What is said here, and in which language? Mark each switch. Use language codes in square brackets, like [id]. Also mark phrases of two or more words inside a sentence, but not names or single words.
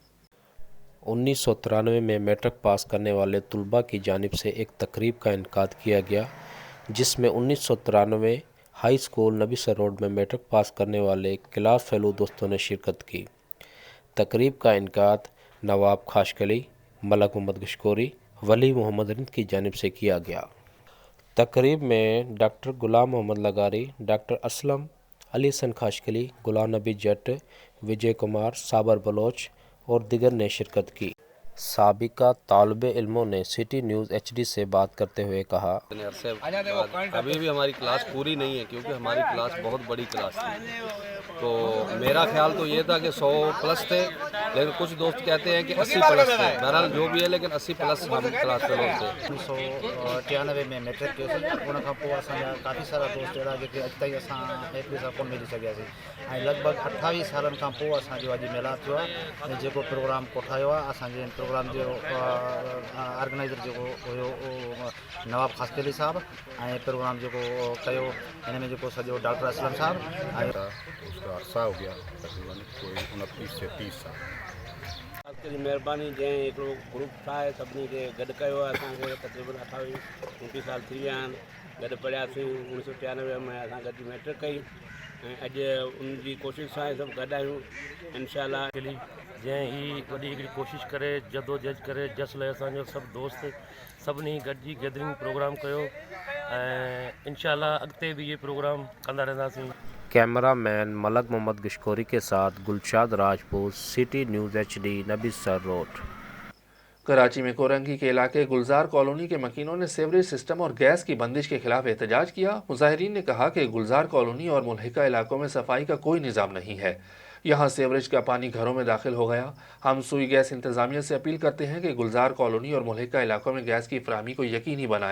[ur] 1993 میں میٹرک پاس کرنے والے طلبہ کی جانب سے ایک تقریب کا انعقاد کیا گیا جس میں 1993 ہائی اسکول نبی سر روڈ میں میٹرک پاس کرنے والے [en] class fellow [ur] دوستوں نے شرکت کی. تقریب کا انعقاد نواب خاشکلی، ملک محمد گشکوری، ولی محمد رند کی جانب سے کیا گیا. تقریب میں ڈاکٹر غلام محمد لغاری، ڈاکٹر اسلم، علی حسن خاشکلی، غلام نبی جٹ، وجے کمار، صابر بلوچ اور دیگر نے شرکت کی. سابقہ طالبِ علموں نے سٹی نیوز HD سے بات کرتے ہوئے کہا, ابھی بھی ہماری کلاس پوری نہیں ہے کیونکہ ہماری کلاس بہت بڑی کلاس تھی. تو میرا خیال تو یہ تھا کہ 100 پلس تھے، لیکن کچھ دوست کہتے ہیں کہ 80 پلس تھے. بہرحال جو بھی ہے لیکن 80 پلس ہم کلاس کے لوگ تھے. [sd] 1993 में मैट्रिक कयोसीं, उन खां पोइ असांजा काफ़ी सारा दोस्त अहिड़ा जेके अॼु ताईं असां हिक ॿिए सां कोन मिली सघियासीं ऐं लॻभॻि 28 सालनि खां पोइ असांजो अॼु मिलाप थियो आहे ऐं जेको प्रोग्राम कोठायो आहे असांजे प्रोग्राम जो ऑर्गेनाइज़र जेको हुयो नवाब खासकली साहब ऐं प्रोग्राम जेको कयो हिन में जेको सॼो डॉक्टर असलम साहब ऐं [ur] اس کا عرصہ ہو گیا تقریباً کوئی 29 سے 30 سال. [sd] जी महिरबानी जंहिं हिकिड़ो ग्रुप ठाहे सभिनी खे गॾु कयो आहे। असांखे तक़रीबन 28-29 साल थी विया आहिनि। गॾु पढ़ियासीं 1993 में असां गॾु मैट्रिक कई ऐं अॼु उनजी कोशिशि सां ई सभु गॾु आहियूं इंशाल्लाह। जंहिं ही वॾी हिकिड़ी कोशिशि करे जदोजहद करे जस लाइ असांजो सभु दोस्त सभिनी गॾिजी [en] gathering program [sd] कयो ऐं इंशाल्लाह अॻिते बि ये प्रोग्राम कंदा रहंदासीं। [ur] کیمرہ مین ملک محمد گشکوری کے ساتھ گلشاد راجپوت، سٹی نیوز HD، نبی سر روڈ. کراچی میں کورنگی کے علاقے گلزار کالونی کے مکینوں نے [en] sewerage system [ur] اور گیس کی بندش کے خلاف احتجاج کیا. مظاہرین نے کہا کہ گلزار کالونی اور ملحقہ علاقوں میں صفائی کا کوئی نظام نہیں ہے. یہاں سیوریج کا پانی گھروں میں داخل ہو گیا۔ ہم سوئی گیس انتظامیہ سے اپیل کرتے ہیں کہ گلزار کالونی اور ملحقہ علاقوں میں گیس کی فراہمی کو یقینی بنائے.